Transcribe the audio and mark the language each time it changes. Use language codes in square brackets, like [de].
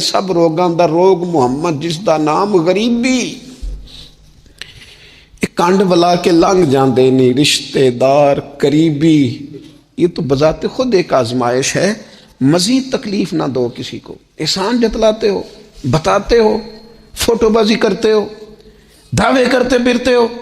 [pa] سب روگاں دا روگ محمد جس دا نام غریبی. کنڈ ولا کے لنگ جاندے نہیں رشتے دار قریبی، [ur] یہ تو بذات خود ایک آزمائش ہے. مزید تکلیف نہ دو کسی کو. احسان جتلاتے ہو، بتاتے ہو، فوٹو بازی کرتے ہو، دعوے کرتے پھرتے ہو.